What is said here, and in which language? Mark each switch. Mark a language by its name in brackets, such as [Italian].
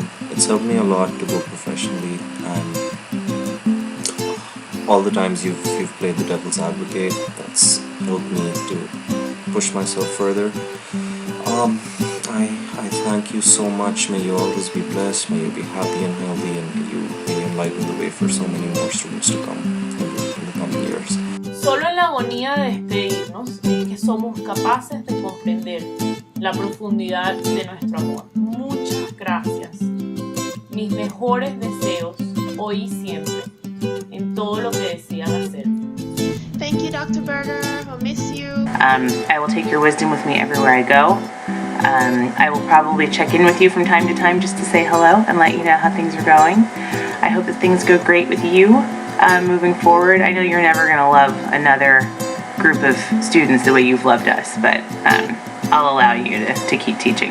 [English] It's helped me a lot to go professionally, and all the times you've played the devil's advocate, that's helped me to push myself further. I thank you so much. May you always be blessed, may you be happy and healthy, and may you enlighten the way for so many more students to come in the coming years. [Spanish] Solo en la agonía de despedirnos es que somos capaces de comprender la profundidad de nuestro amor. Muchas gracias. Mis mejores deseos hoy y siempre en todo lo que decidan hacer. [English] Thank Thank you, Dr. Berger. I'll miss you. I will take your wisdom with me everywhere I go. I will probably check in with you from time to time just to say hello and let you know how things are going. I hope that things go great with you moving forward. I know you're never going to love another group of students the way you've loved us, but I'll allow you to keep teaching.